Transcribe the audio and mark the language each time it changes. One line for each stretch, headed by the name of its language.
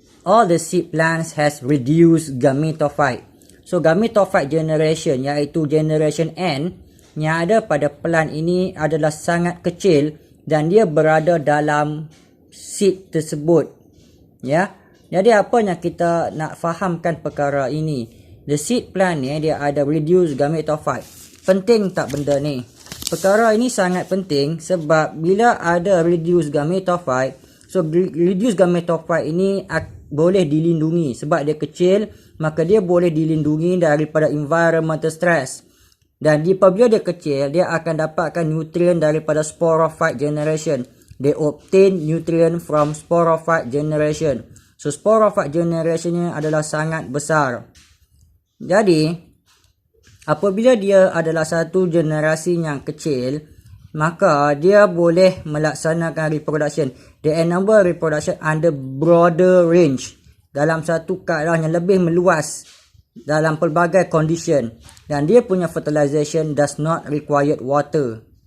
English: All the seed plants has reduced gametophyte.
Malay: So gametophyte generation, iaitu generation N, yang ada pada plant ini adalah sangat kecil dan dia berada dalam seed tersebut. Ya. Jadi apa yang kita nak fahamkan perkara ini? The seed plant ni dia ada reduced gametophyte. Penting tak benda ni? Perkara ini sangat penting sebab bila ada reduced gametophyte, so reduced gametophyte ini boleh dilindungi sebab dia kecil, maka dia boleh dilindungi daripada environmental stress. Dan apabila dia kecil, dia akan dapatkan nutrien daripada sporophyte generation.
English: They obtain nutrient from sporophyte generation.
Malay: So sporophyte generation ni adalah sangat besar. Jadi, apabila dia adalah satu generasi yang kecil, maka dia boleh melaksanakan reproduction.
English: They enable reproduction under broader range.
Malay: Dalam satu keadaan yang lebih meluas, dalam pelbagai condition, dan dia punya
English: fertilization does not require water.